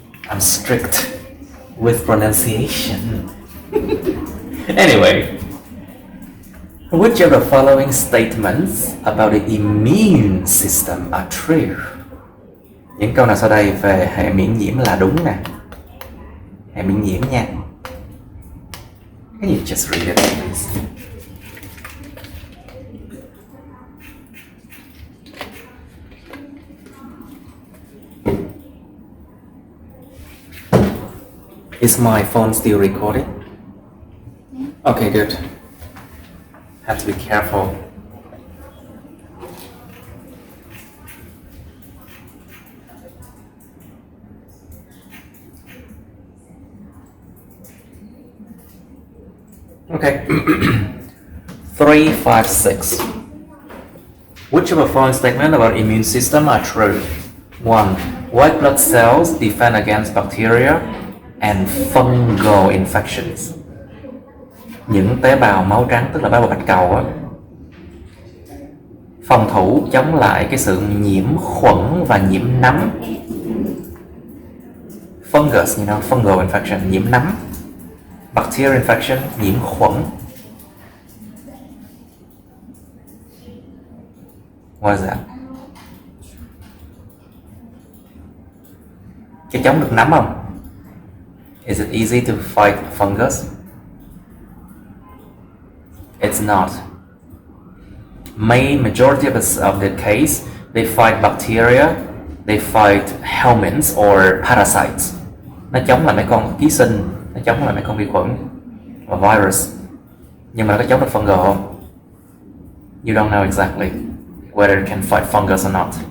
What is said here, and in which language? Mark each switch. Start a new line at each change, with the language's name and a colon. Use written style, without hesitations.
English: I'm strict with pronunciation. Anyway, which of the following statements about the immune system are true?
Vietnamese: Những câu nào sau đây về hệ miễn nhiễm là đúng nè. Hệ miễn nhiễm nha.
English: Can you just read it, please? Is my phone still recording? Okay, good. Have to be careful. Okay. 356. Which of the following statements about immune system are true? 1. White blood cells defend against bacteria and fungal infections.
Vietnamese: Những tế bào máu trắng, tức là tế bào bạch cầu á, phòng thủ chống lại cái sự nhiễm khuẩn và nhiễm nấm.
English: Fungus, you know, fungal infection,
Vietnamese: nhiễm nấm.
English: Bacterial infection,
Vietnamese: nhiễm khuẩn.
English: What is that?
Vietnamese: Cái chống được nấm không?
English: Is it easy to fight fungus? It's not. Majority of the case, they fight bacteria, they fight helminths or parasites.
Vietnamese: Nó chống lại mấy con ký sinh, nó chống lại mấy con vi khuẩn và virus. Nhưng mà nó có chống được fungal không?
English: You don't know exactly whether it can fight fungus or not.